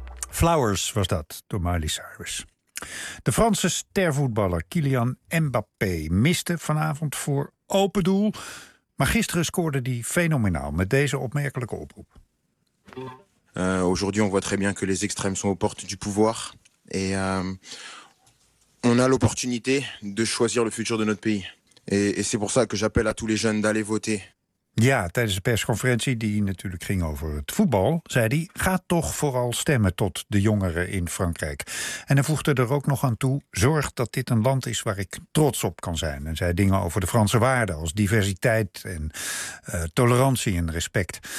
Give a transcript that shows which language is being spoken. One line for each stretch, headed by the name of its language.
Dutch: Flowers was dat, door Miley Cyrus. De Franse stervoetballer Kylian Mbappé miste vanavond voor open doel. Maar gisteren scoorde hij fenomenaal met deze opmerkelijke oproep.
French: Aujourd'hui on voit très bien que les extrêmes sont aux portes du pouvoir. Et On a l'opportunité de choisir le futur de notre pays. Et c'est pour ça que j'appelle à tous les jeunes d'aller voter.
Dutch: Ja, tijdens de persconferentie, die natuurlijk ging over het voetbal, zei hij, ga toch vooral stemmen tot de jongeren in Frankrijk. En hij voegde er ook nog aan toe, zorg dat dit een land is waar ik trots op kan zijn. En zei dingen over de Franse waarden als diversiteit en tolerantie en respect.